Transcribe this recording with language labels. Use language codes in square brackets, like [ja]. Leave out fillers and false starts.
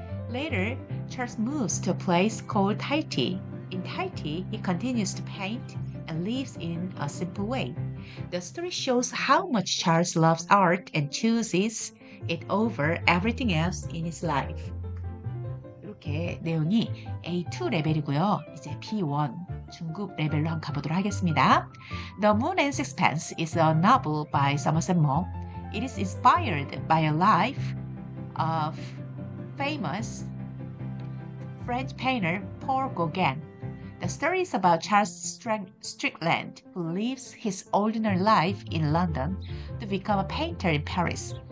[en] Later, Charles moves to a place called Tahiti. In Tahiti, he continues to paint and lives in a simple way. The story shows how much Charles loves art and chooses it over everything else in his life. [ko] 이렇게 내용이 A2 레벨이고요. 이제 B1 중급 레벨로 한번 가보도록 하겠습니다. [en] The Moon and Sixpence is a novel by Somerset Maugham. It is inspired by a life of famous French painter Paul Gauguin. The story is about Charles Strickland, who lives his ordinary life in London to become a painter in Paris.